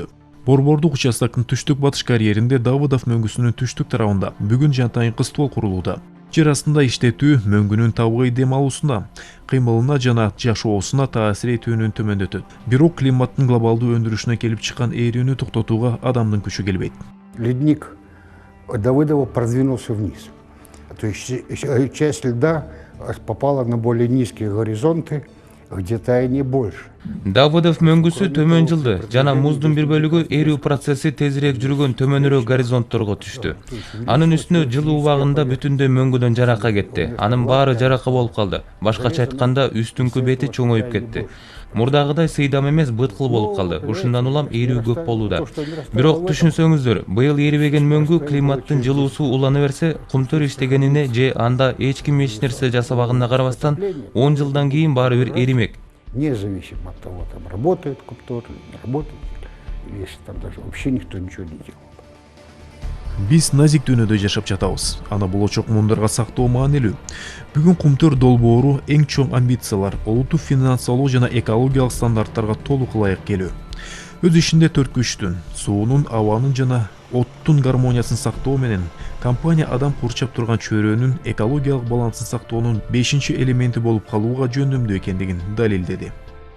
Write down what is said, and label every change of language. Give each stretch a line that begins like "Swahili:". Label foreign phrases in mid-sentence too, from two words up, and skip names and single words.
Kyrgyz: Борбордук участоктун түштүк батыш карьеринде Давыдов мөңгүсүнүн түштүк тарабында бүгүн жантайынкы ствол курулууда. Жер астында иштетүү мөңгүнүн табыгый дем алуусуна, кыймылына жана жашоосуна таасир этүүнүн төмөндөтөт. Бирок климаттын глобалдуу өндүрүшүнө келип чыккан ээрүүнү токтотууга адамдын күчү келбейт.
Russian: Ледник Давыдова продвинулся вниз. То есть часть льда попала на более низкие горизонты, где-то они больше.
Kyrgyz: Давыдов мөңгүсү төмөн жылды жана муздун бир бөлүгү эрүү процесси тезирээк жүргөн төмөнүрөөк горизонтторго түштү. Анын үстүнө жыл убагында бүтүндөй мөңгүдөн жарака кетти. Анын баары жарака болуп калды. Башкача айтканда үстүңкү бети чоңоюп кетти. Мурдагыдай сыйдам эмес, быткыл болуп калды. Ушундан улам эрүү көп болууда. Бирок түшүнсөңүздөр, быйыл эрибеген мөңгү климаттын жылуусу улана берсе, Кумтөр иштегенине же анда эч ким эч нерсе жасабаганына карабастан 10 жылдан кийин баары бир эримек.
Russian: Независимо от того, там работает Кумтөр, не работает, или если там даже вообще никто ничего не делал.
Kyrgyz: Биз назик дүйнөдө жашап жатабыз. Аны болочок муундарга сактоо маанилүү. Бүгүн Кумтөр долбоору эң чоң амбициялар, олуттуу финансылоо жана экологиялык стандарттарга толук ылайык келүү. Өз ишинде 4 күчтүн, суунун, абанын жана оттун гармониясын сактоо менен компания адам курчап турган чөйрөнүн экологиялык балансын сактоонун 5-элементи болуп калууга жөндөмдүү экендигин далилдеди.